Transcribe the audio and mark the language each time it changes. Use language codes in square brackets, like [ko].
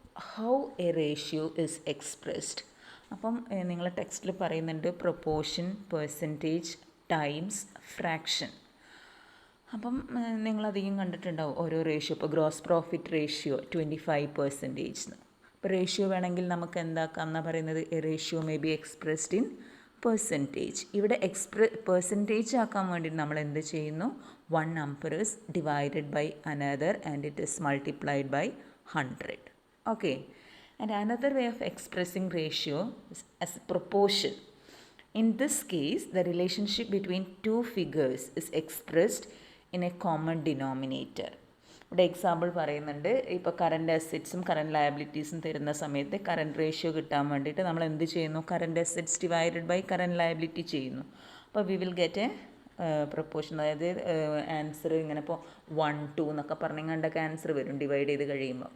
[en] How a ratio is expressed. [ml] അപ്പം നിങ്ങളെ ടെക്സ്റ്റിൽ പറയുന്നുണ്ട് പ്രൊപ്പോർഷൻ, പെർസെൻറ്റേജ്, ടൈംസ്, ഫ്രാക്ഷൻ. അപ്പം നിങ്ങളധികം കണ്ടിട്ടുണ്ടാവും ഓരോ റേഷ്യോ. ഇപ്പോൾ ഗ്രോസ് പ്രോഫിറ്റ് റേഷ്യോ 25%. ഇപ്പോൾ റേഷ്യോ വേണമെങ്കിൽ നമുക്ക് എന്താക്കാം എന്നാണ് പറയുന്നത്, [en] A ratio may be expressed in percentage. [ml] ഇവിടെ പെർസെൻറ്റേജ് ആക്കാൻ വേണ്ടി നമ്മൾ എന്ത് ചെയ്യുന്നു, [en] 1 number is divided by another and it is multiplied by 100. Okay, and another way of expressing ratio is as proportion. In this case, the relationship between two figures is expressed in a common denominator. [ml] ഇവിടെ example പറയുന്നുണ്ട്. ഇപ്പോൾ current അസറ്റ്സും current ലയബിലിറ്റീസും തരുന്ന സമയത്ത് current ratio കിട്ടാൻ വേണ്ടിയിട്ട് നമ്മൾ എന്ത് ചെയ്യുന്നു, [en] current assets divided by current liability [ml] ചെയ്യുന്നു. അപ്പോൾ [en] We will get a proportion. [ml] അതായത് ആൻസർ ഇങ്ങനെ ഇപ്പോൾ 1, 2 എന്നൊക്കെ പറഞ്ഞുകൊണ്ടൊക്കെ ആൻസർ വരും ഡിവൈഡ് ചെയ്ത് കഴിയുമ്പോൾ.